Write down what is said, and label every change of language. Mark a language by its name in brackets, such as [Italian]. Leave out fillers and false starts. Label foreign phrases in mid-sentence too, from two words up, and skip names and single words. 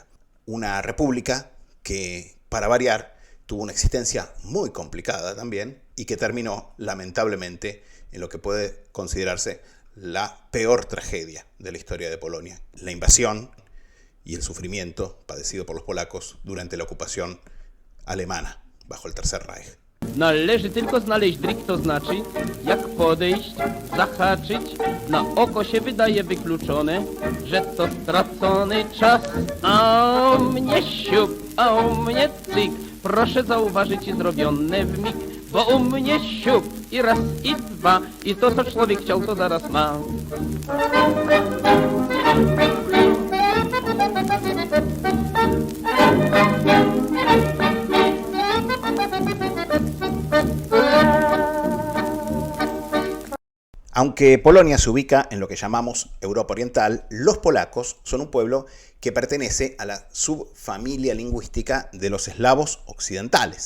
[Spanish] Una república que, para variar, tuvo una existencia muy complicada también y que terminó, lamentablemente, en lo que puede considerarse la peor tragedia de la historia de Polonia: la invasión y el sufrimiento padecido por los polacos durante la ocupación alemana bajo el Tercer Reich. [Polish] Należy tylko znaleźć drik, to znaczy jak podejść, zahaczyć, na oko się wydaje wykluczone, że to stracony czas. A u mnie siup, a u mnie cyk, proszę zauważyć zrobione w mig, bo u mnie siup i raz i dwa, i to co człowiek chciał, to zaraz ma. [Spanish] Aunque Polonia se ubica en lo que llamamos Europa Oriental, los polacos son un pueblo que pertenece a la subfamilia lingüística de los eslavos occidentales.